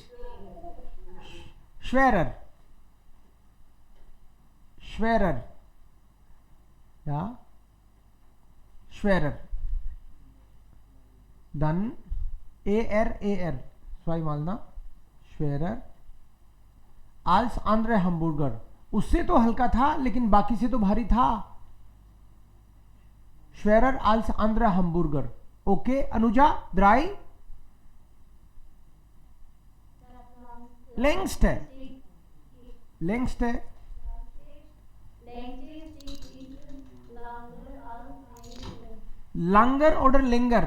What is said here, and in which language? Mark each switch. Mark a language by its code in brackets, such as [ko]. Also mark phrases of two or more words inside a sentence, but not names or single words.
[de] Schwerer. Schwerer. Ja. Schwerer. Dann AR. zweimal ना. Schwerer. Als andere Hamburger. [hi] उससे तो हल्का था लेकिन बाकी से तो भारी था. [de] Schwerer als andere Hamburger. Okay, Anuja, 3. Längste. Längste. Langer oder länger?